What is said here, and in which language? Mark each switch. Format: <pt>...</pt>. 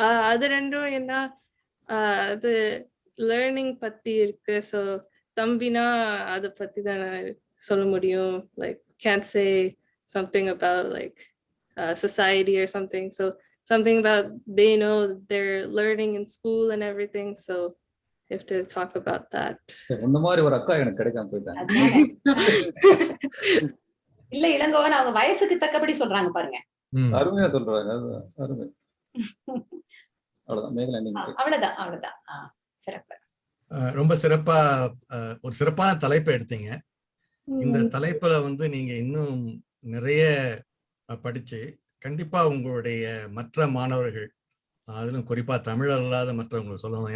<ta>அது ரெண்டும் என்ன, அது லேர்னிங் பத்தி இருக்கு. ஸோ தம்பினா அதை பத்தி தான் நான் சொல்ல முடியும்.</ta> <en>Like can't say something about like society or something. So something about they know they're learning in school and everything. So you have to talk about that.</en> <ta>இந்த மாதிரி ஒரு அக்கா எனக்கு கிடைக்காம போயிட்டாங்க. இல்ல இளங்கோவன் அவங்க வயசுக்கு தக்கபடி சொல்றாங்க பாருங்க. அருமையா சொல்றாங்க. அருமை. அவ்வளவுதான். மேகலா நீங்க. அவ்வளவுதான். சிறப்பு. ரொம்ப சிறப்பா ஒரு சிறப்பான தலைப்பை எடுத்தீங்க. இந்த தலைப்புல வந்து நீங்க இன்னும் நிறைய படிச்சு கண்டிப்பா உங்களுடைய மற்ற மாணவர்கள், அதிலும் குறிப்பா தமிழர் இல்லாத மற்றவங்க சொல்லணும்.</ta>